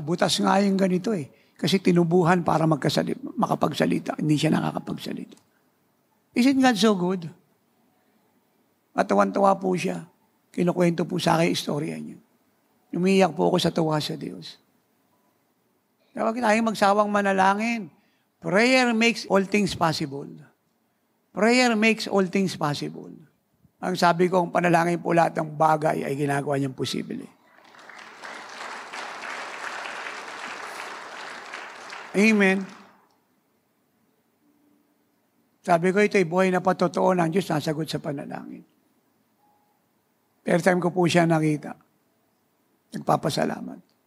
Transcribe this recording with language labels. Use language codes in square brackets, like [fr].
[tl] Butas nga yung ganito Kasi tinubuhan para makapagsalita. Hindi siya nakakapagsalita. [en] Isn't God so good? [tl] At tawan-tawa po siya. Kinukwento po sa akin istorya niya. Umiiyak po ako sa tuwa sa Diyos. Huwag tayong magsawang manalangin. [en] Prayer makes all things possible. Prayer makes all things possible. [tl] Ang sabi ko, ang panalangin po lahat ng bagay ay ginagawa niyang posible. Amen. Sabi ko, ito'y buhay na patotoo ng Diyos, nasagot sa panalangin. First time ko po siya nakita. Nagpapasalamat.